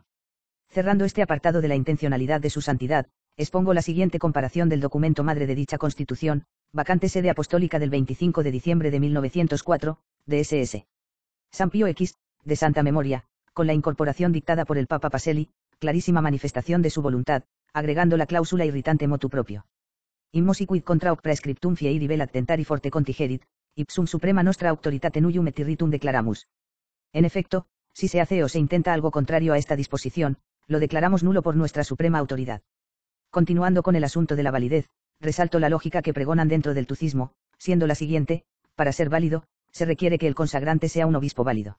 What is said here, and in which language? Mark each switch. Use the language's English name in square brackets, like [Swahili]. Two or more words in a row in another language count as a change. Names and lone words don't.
[Spanish] Cerrando este apartado de la intencionalidad de su santidad, expongo la siguiente comparación del documento madre de dicha constitución, vacante sede apostólica del 25 de diciembre de 1904, de SS. San Pío X, de santa memoria, con la incorporación dictada por el Papa Pacelli, clarísima manifestación de su voluntad, agregando la cláusula irritante [Latin] motu proprio. Immosi quid contra hoc praescriptum fieri velat tentari forte contigerit, ipsum suprema nostra auctoritate nullum et irritum declaramus. [Spanish] En efecto, si se hace o se intenta algo contrario a esta disposición, lo declaramos nulo por nuestra suprema autoridad. Continuando con el asunto de la validez, resalto la lógica que pregonan dentro del tucismo, siendo la siguiente: para ser válido, se requiere que el consagrante sea un obispo válido.